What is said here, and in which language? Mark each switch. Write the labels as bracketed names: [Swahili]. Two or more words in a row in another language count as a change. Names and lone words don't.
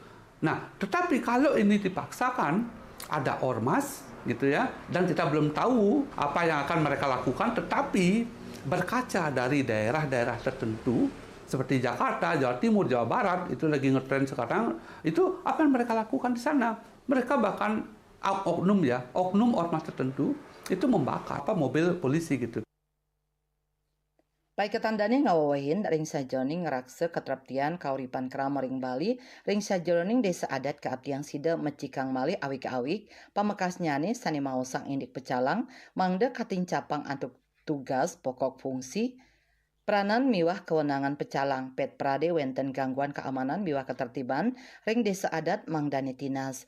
[Indonesian] Nah, tetapi kalau ini dipaksakan ada ormas gitu ya, dan kita belum tahu apa yang akan mereka lakukan, tetapi berkaca dari daerah-daerah tertentu seperti Jakarta, Jawa Timur, Jawa Barat itu lagi ngetren sekarang, itu apa yang mereka lakukan di sana? Mereka bahkan oknum ormas tertentu itu membakar mobil polisi gitu. [Balinese] Paiketan dani ngawawahin ring sajoning ngerakse ketraptian kauripan krama ring Bali, ring sajoning desa adat keabdiang sida mecikang malih awik-awik, pamekas nyane sani mausang indik pecalang, mangda kating capang antuk [Indonesian] tugas pokok fungsi, peranan [Balinese] miwah kewenangan pecalang, pet prade wenten [Indonesian] gangguan keamanan [Balinese] miwah ketertiban, ring desa adat mangdani tinas.